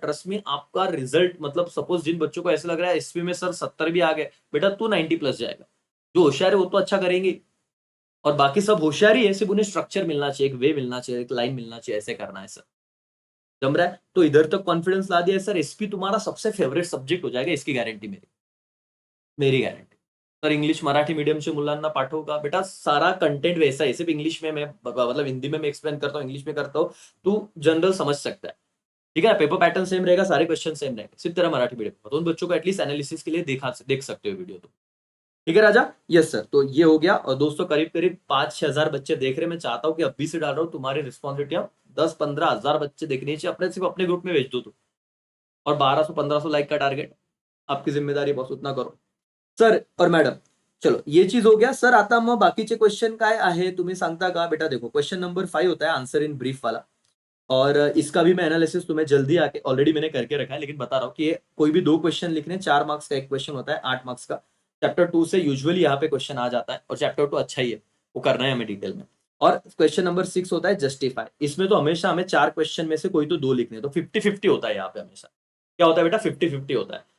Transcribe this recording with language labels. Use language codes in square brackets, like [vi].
[hi] Trust में, आपका result, मतलब सपोज जिन बच्चों को ऐसा लग रहा है एसपी में सर 70 भी आ गए, बेटा तू 90 प्लस जाएगा। जो होशियार है वो तो अच्छा करेंगे, और बाकी सब होशियार ही है, सिर्फ उन्हें स्ट्रक्चर मिलना चाहिए, एक वे मिलना चाहिए, एक लाइन मिलना चाहिए, ऐसे करना है सर। जम रहा है? तो इधर तक कॉन्फिडेंस ला दिया है सर, एसपी तुम्हारा सबसे फेवरेट सब्जेक्ट हो जाएगा, इसकी गारंटी मेरी, मेरी गारंटी। [mr] सर इंग्लिश मराठी मीडियमच्या मुलांना पाठवू का? [hi] बेटा सारा कंटेंट वैसा है, सिर्फ इंग्लिश में मैं मतलब हिंदी में मैं एक्सप्लेन करता हूँ, इंग्लिश में करता हूँ, तू जनरल समझ सकता है। ठीक है ना? पेपर पैटर्न सेम रहेगा, सारे क्वेश्चन सेम रहेंगे, सिर्फ तेरा मराठी मीडियम का। तो उन बच्चों को एटलीस्ट एनालिसिस के लिए देख सकते हो वीडियो तो। ठीक है राजा? Yes sir. तो ये हो गया। और दोस्तों करीब करीब 5-6 हजार बच्चे देख रहे हैं। मैं चाहता हूँ कि अभी से डाल रहा हूँ, तुम्हारी रिस्पॉन्सिबिलिटी 10-15 हजार बच्चे देखने चाहिए, अपने सिर्फ अपने ग्रुप में भेज दो तुम। और 1200-1500 लाइक का टारगेट आपकी जिम्मेदारी बॉस, उतना करो सर और मॅडम. चलो ये चीज हो गया सर. [mr] आता मग बाकीचे क्वेश्चन काय आहे तुम्ही सांगता का? [hi] बेटा देखो क्वेश्चन नंबर 5 होता है आंसर इन ब्रीफ वाला, और इसका भी मैं एनालिसिस तुम्हें जल्दी आके ऑलरेडी मैंने करके रखा है, लेकिन बता रहा हूँ कि ये कोई भी 2 क्वेश्चन लिखने, 4 मार्क्स का एक क्वेश्चन होता है, 8 मार्क्स का। चैप्टर 2 से यूजुअली यहाँ पे क्वेश्चन आ जाता है, और चैप्टर 2 अच्छा ही है, वो करना है हमें डिटेल में। और क्वेश्चन नंबर 6 होता है जस्टिफाई। इसमें तो हमेशा हमें 4 क्वेश्चन में से कोई तो 2 लिखने हैं, तो 50-50 होता है यहाँ पे हमेशा। क्या होता है बेटा? 50-50 होता है।